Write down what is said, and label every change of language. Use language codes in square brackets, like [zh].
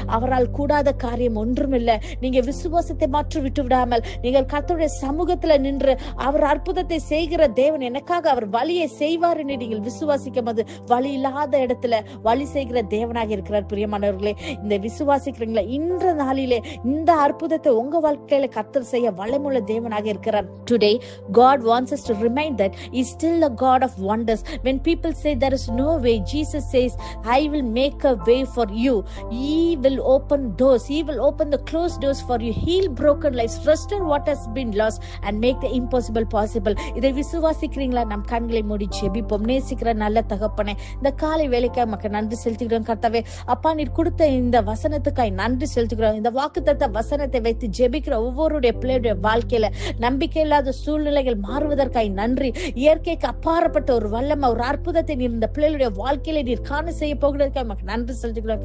[ta] அவரால் கூடாத காரியம் ஒன்றுமில்லை. நீங்க விசுவாசத்தை மாற்றி விட்டு விடாமல் நீங்கள் கர்த்தருடைய சமூகத்துல நின்று அவர் அற்புதத்தை செய்கிற தேவன், எனக்காக அவர் வழியை செய்வார் என்று நீங்கள் விசுவாசிக்கும் போது வழி இல்லாத இடத்துல வழி செய்கிற தேவனாக இருக்கிறார். பிரியமானவர்களே, இந்த விசுவாசிக்கிறீங்களா? இன்ற நாளிலே இந்த அற்புதத்தை உங்க வாழ்க்கையில கர்த்தர் செய்ய வல்லமுள்ள தேவனாக இருக்கிறார். [en] Today God wants us to remind that He is still a God of wonders. When people say there is no way, Jesus says, I will make a way for you. He will open doors. He will open the closed doors for you. Heal broken lives, restore what has been lost, and make the impossible possible. [ta] இதை விசுவாசிக்கிறீங்களா? நம் கண்களை மூடி ஜெபிப்போம். நேசிக்கிற நல்ல தகப்பனே, இந்த காலை வேலைக்காக மக்கள் நன்றி செலுத்துகிறோம். கர்த்தாவே, அப்பா, நீர் கொடுத்த இந்த வசனத்துக்காய் நன்றி செலுத்துகிறோம். இந்த வாக்குத்தத்த வசனத்தை வைத்து ஜெபிக்கிற ஒவ்வொருடைய பிள்ளையுடைய வாழ்க்கையில நம்பிக்கை இல்லாத சூழ்நிலைகள் மாறுவதற்காய் நன்றி. இயற்கைக்கு அப்பாற்பட்ட ஒரு வல்லமை, ஒரு அற்புதத்தை நீர் இந்த பிள்ளைகளுடைய வாழ்க்கையில நீர் காண செய்ய போகிறதுக்காக நன்றி செலுத்துகிறோம்.